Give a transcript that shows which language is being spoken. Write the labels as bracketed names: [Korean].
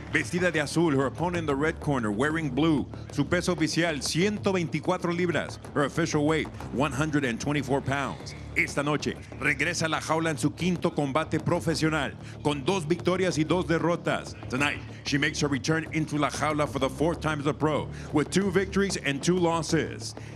[Spanish] Vestida de azul, [English] her opponent in the red corner, wearing blue. [Spanish] Su peso oficial, 124 libras. [English] Her official weight, 124 pounds. [Spanish] Esta noche, regresa a la jaula en su quinto combate profesional, con 2 victorias y 2 derrotas. [English] Tonight, she makes her return into [Spanish] la jaula [English] for the 4th time as a pro, with 2 victories and 2 losses.